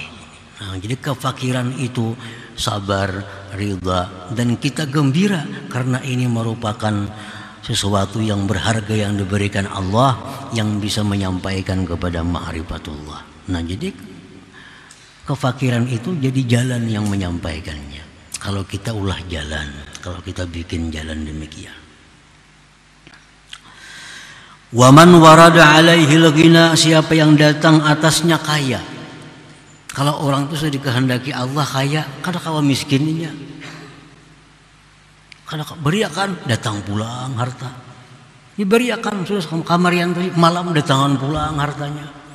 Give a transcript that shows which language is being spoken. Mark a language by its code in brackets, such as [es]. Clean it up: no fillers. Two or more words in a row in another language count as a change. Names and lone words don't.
[id] Nah, jadi kefakiran itu sabar, ridha, dan kita gembira karena ini merupakan sesuatu yang berharga yang diberikan Allah, yang bisa menyampaikan kepada ma'rifatullah. Nah, jadi kefakiran itu jadi jalan yang menyampaikannya. [bjn] Kalau kita ulah jalan, kalau kita bikin jalan demikian. [ar] ومن ورد عليه الغنى, [id] siapa yang datang atasnya kaya. [bjn] Kalau orang itu sudah dikehendaki Allah kaya, kada kawa miskinnya. Kada beriakan, datang pulang harta. Diberiakan sudah kamarian tadi, malam datangan pulang hartanya.